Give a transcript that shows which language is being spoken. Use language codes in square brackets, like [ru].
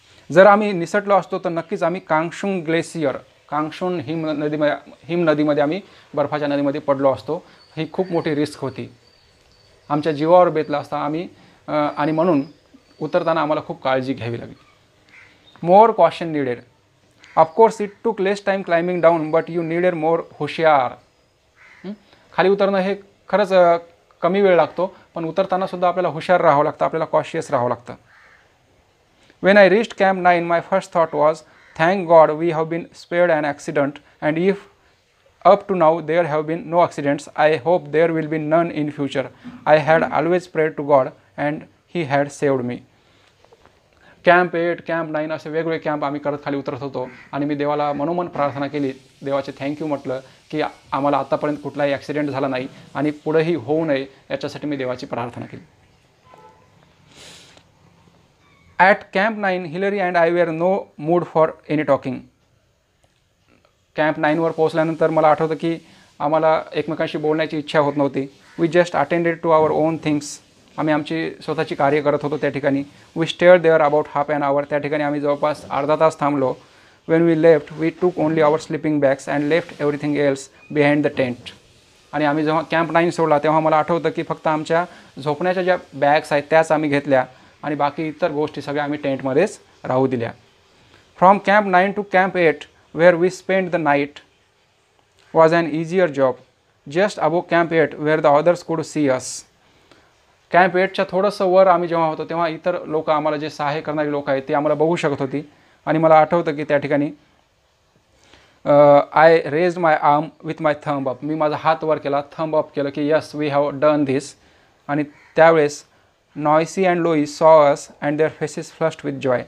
[mr] जर आम्ही निसटलो असतो तर नक्कीच आम्ही कांगशुंग ग्लेसियर, कांगशुन हिम नदीमध्ये आम्ही बर्फाच्या नदीमध्ये पडलो असतो. ही खूप मोठी रिस्क होती, आमच्या जीवावर बेतला असता आणि म्हणून उतरताना आम्हाला खूप काळजी घ्यावी लागली. [en] More caution needed. Of course it took less time climbing down but you needed more हुशियार. [mr] खाली उतरणं हे खरंच कमी वेळ लागतो, पण उतरताना सुद्धा आपल्याला हुशार राहावं लागतं, आपल्याला कॉशियस राहावं लागतं. [en] When I reached camp 9 my first thought was thank God we have been spared an accident and if up to now there have been no accidents. I hope there will be none in future. I had always prayed to God and he had saved me. [mr] Camp 8, camp 9 असे वेगवेगळे camp आम्ही करत खाली उतरत होतो आणि मी देवाला मनोमन प्रार्थना केली, देवाचे थँक्यू म्हटलं की आम्हाला आतापर्यंत कुठलाही ॲक्सिडेंट झाला नाही आणि पुढेही होऊ नये याच्यासाठी मी देवाची प्रार्थना केली. [en] At camp 9 Hillary and I were no mood for any talking. [mr] Camp 9वर पोहोचल्यानंतर मला आठवतं की आम्हाला एकमेकांशी बोलण्याची इच्छा होत नव्हती. [en] We just attended to our own things. [mr] आम्ही आमची स्वतःची कार्य करत होतो त्या ठिकाणी. [en] We stayed there about half an hour. [mr] त्या ठिकाणी आम्ही जवळपास अर्धा तास थांबलो. [en] When we left we took only our sleeping bags and left everything else behind the tent. [mr] आणि आम्ही जेव्हा कॅम्प 9 सोडला तेव्हा मला आठवतं की फक्त आमच्या झोपण्याच्या ज्या बॅग्स आहेत त्याच आम्ही घेतल्या आणि बाकी इतर गोष्टी सगळ्या आम्ही टेंटमध्येच राहू दिल्या. [en] From camp 9 to camp 8 where we spent the night was an easier job. Just above camp 8 where the others could see us. [mr] Camp 8च्या थोडंसं वर आम्ही जेव्हा होतो तेव्हा इतर लोक, आम्हाला जे सहाय्य करणारी लोक आहेत ते आम्हाला बघू शकत होती. आणि मला आठवतं की त्या ठिकाणी [en] I raised my arm with my thumb up. [mr] मी माझा हात वर केला, थंब अप केलं की [en] Yes we have done this. [mr] आणि त्यावेळेस [en] Noyce and Lowe saw us and their faces flushed with joy.